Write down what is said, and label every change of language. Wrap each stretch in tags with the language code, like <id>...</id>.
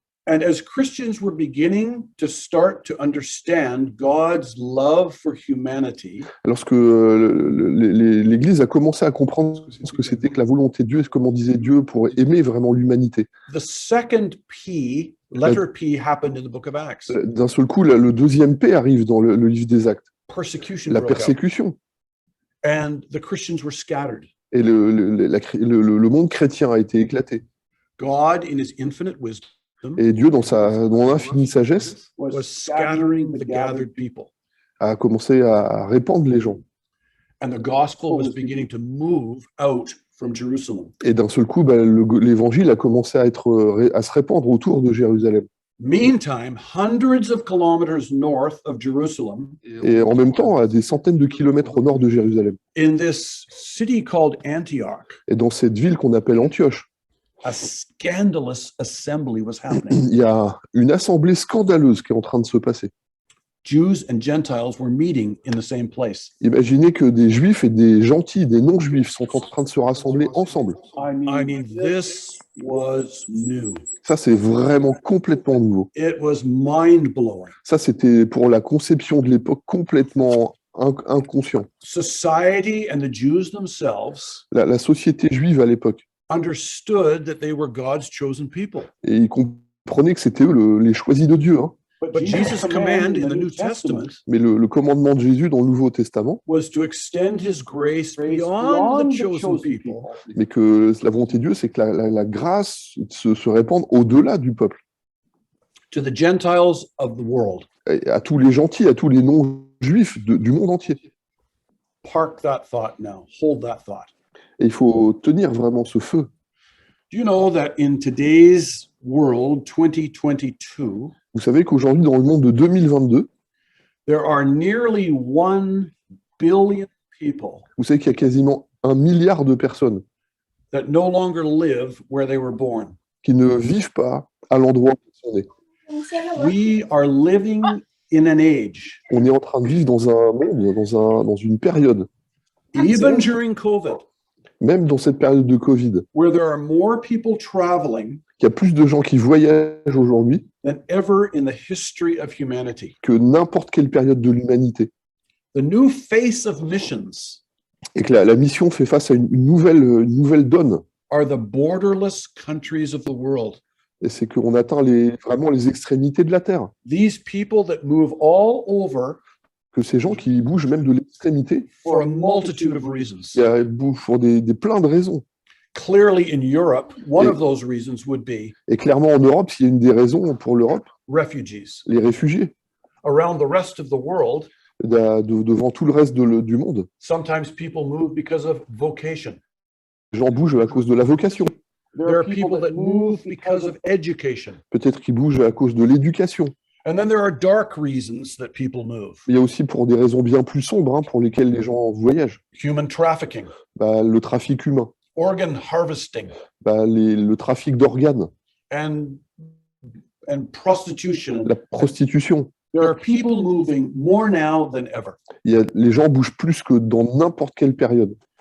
<en>And as Christians were beginning to start to understand God's love for humanity,</en> <fr>Lorsque l'Église a commencé à comprendre ce que c'était que la volonté de Dieu et comment disait Dieu pour aimer vraiment l'humanité,</fr> <en>the second P, letter P, happened in the book of Acts.</en> <fr>d'un seul coup, le deuxième P arrive dans le livre des Actes,</fr> <en>Persecution</en> <fr>la</fr> <en>broke out,</en> <fr>persécution.</fr> <en>and the Christians were scattered.</en> <fr>Et le monde chrétien a été éclaté.</fr> <en>God, in his infinite wisdom,</en> <fr>Et Dieu, dans l'infinie sagesse,</fr> <en>was scattering the gathered people.</en> <fr>a commencé à répandre les gens.</fr> <en>And the gospel was beginning to move out from Jerusalem.</en> <fr>Et d'un seul coup, l'évangile a commencé à se répandre autour de Jérusalem.</fr> <en>Meantime, hundreds of kilometers north of Jerusalem,</en> <fr>Et en même temps, à des centaines de kilomètres au nord de Jérusalem,</fr> <en>in this city called Antioch,</en> <fr>et dans cette ville qu'on appelle Antioche,</fr> <en>a scandalous assembly was happening.</en> <fr>il y a une assemblée scandaleuse qui est en train de se passer.</fr> <en>Jews and Gentiles were meeting in the same place.</en> <fr>Imaginez que des juifs et des gentils, des non-juifs sont en train de se rassembler ensemble.</fr> <en>I mean, this was new.</en> <fr>Ça, c'est vraiment complètement nouveau.</fr> <en>It was mind-blowing.</en> <fr>Ça, c'était pour la conception de l'époque complètement inconscient.</fr> <en>Society and the Jews themselves</en> <fr>La société juive à l'époque,</fr> <en>understood that they were God's chosen people.</en> <fr>et ils comprenaient que c'était eux les choisis de Dieu. Hein.</fr> <en>But Jesus' command in the New Testament</en> <fr>Mais le commandement de Jésus dans le Nouveau Testament,</fr> <en>was to extend his grace beyond the chosen people</en> <fr>mais que la volonté de Dieu, c'est que la grâce se répande au-delà du peuple,</fr> <en>to the Gentiles of the world.</en> <fr>et à tous les gentils, à tous les non-juifs du monde entier.</fr> <en>Park that thought now. Hold that thought.</en> <fr>Et il faut tenir vraiment ce feu.</fr> <en>Do you know that in today's world, 2022,</en> <fr>Vous savez qu'aujourd'hui, dans le monde de 2022,</fr> <en>there are nearly 1 billion people</en> <fr>vous savez qu'il y a quasiment 1 milliard de personnes</fr> <en>that no longer live where they were born.</en> <fr>qui ne vivent pas à l'endroit où ils sont nés.</fr> <en>We are living in an age,</en> <fr>On est en train de vivre dans un monde, dans une période,</fr> <en>even during COVID,</en> <fr>même dans cette période de Covid,</fr> <en>where there are more people traveling</en> <fr>qu'il y a plus de gens qui voyagent aujourd'hui</fr> <en>than ever in the history of humanity.</en> <fr>que n'importe quelle période de l'humanité.</fr> <en>The new face of missions</en> <fr>Et que la mission fait face à une nouvelle donne.</fr> <en>are the borderless countries of the world.</en> <fr>Et c'est qu'on atteint vraiment les extrémités de la Terre.</fr> <en>These people that move all over</en> <fr>Que ces gens qui bougent même de l'extrémité,</fr> <en>for a multitude of reasons.</en> <fr>ils bougent pour plein de raisons.</fr> <en>Clearly, in Europe, one of those reasons would be</en> <fr>Et clairement, en Europe, s'il y a une des raisons pour l'Europe,</fr> <en>refugees.</en> <fr>les réfugiés,</fr> <en>Around the rest of the world,</en> <fr>devant tout le reste du monde,</fr> <en>sometimes people move because of vocation.</en> <fr>les gens bougent à cause de la vocation.</fr> <en>There are people that move because of education.</en> <fr>Peut-être qu'ils bougent à cause de l'éducation.</fr> <en>And then there are dark reasons that people move.</en> <fr>Il y a aussi pour des raisons bien plus sombres, hein, pour lesquelles les gens voyagent.</fr> <en>Human trafficking,</en> <fr>Le trafic humain,</fr> <en>organ harvesting,</en> <fr>le trafic d'organes,</fr> <en>and prostitution.</en> <fr>la prostitution.</fr> <en>There are people moving more now than ever.</en> <fr>Les gens bougent plus que dans n'importe quelle période.</fr>